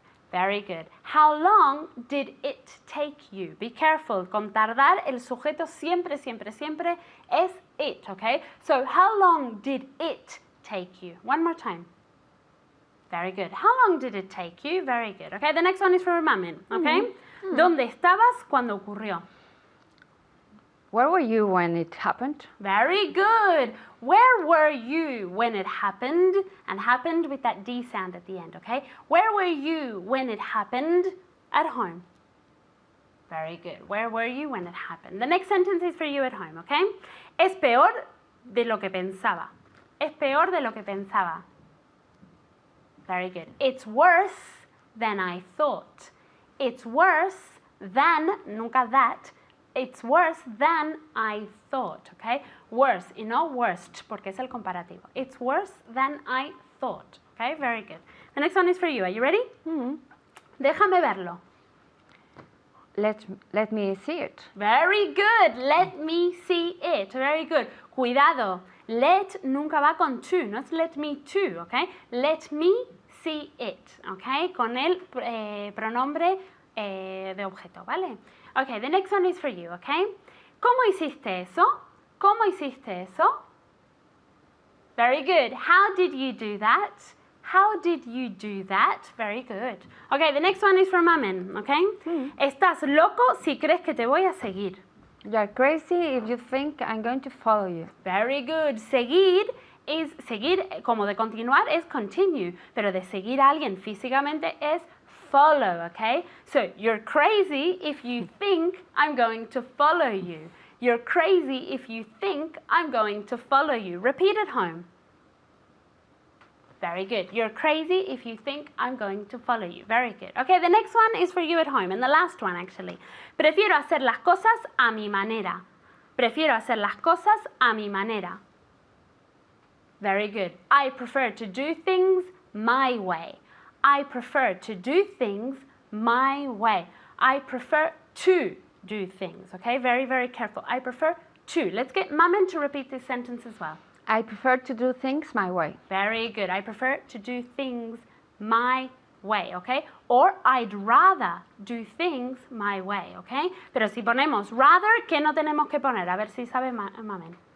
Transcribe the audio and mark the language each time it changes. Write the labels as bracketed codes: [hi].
[en] Very good. How long did it take you? Be careful. [es] Con tardar, el sujeto siempre, siempre, siempre es it, okay? [en] So, how long did it take you? One more time. Very good. How long did it take you? Very good. Okay, the next one is for Mamen, okay? [es] ¿Dónde estabas cuando ocurrió? [en] Where were you when it happened? Very good. Where were you when it happened? And happened with that D sound at the end, okay? Where were you when it happened? At home. Very good. Where were you when it happened? The next sentence is for you at home, okay? [es] Es peor de lo que pensaba. Es peor de lo que pensaba. [en] Very good. It's worse than I thought. It's worse than, [es] nunca [en] that. It's worse than I thought, okay? [es] Worse y no worst, porque es el comparativo. [en] It's worse than I thought, okay? Very good. The next one is for you. Are you ready? [es] Déjame verlo. [en] Let me see it. Very good. Let me see it. Very good. [es] Cuidado. [en] Let [es] nunca va con [en] to, [es] no es [en] let me to, okay? Let me see it, okay? [es] Con el pronombre de objeto, ¿vale? [en] Okay, the next one is for you, okay? [es] ¿Cómo hiciste eso? ¿Cómo hiciste eso? [en] Very good. How did you do that? How did you do that? Very good. Okay, the next one is for Mamen, okay? [es] Estás loco si crees que te voy a seguir. [en] You're crazy if you think I'm going to follow you. Very good. [es] Seguir, como de continuar, es continue. Pero de seguir a alguien físicamente es follow, okay? [en] So, you're crazy if you think I'm going to follow you. You're crazy if you think I'm going to follow you. Repeat at home. Very good. You're crazy if you think I'm going to follow you. Very good. Okay, the next one is for you at home, and the last one actually. [es] Prefiero hacer las cosas a mi manera. Prefiero hacer las cosas a mi manera. [en] Very good. I prefer to do things my way. I prefer to do things my way. I prefer to do things, okay? Very, very careful. I prefer to. Let's get Mamen to repeat this sentence as well. I prefer to do things my way. Very good. I prefer to do things my way, okay? Or I'd rather do things my way, okay? [es] Pero si ponemos rather, ¿qué no tenemos que poner? A ver si sabe Mamen.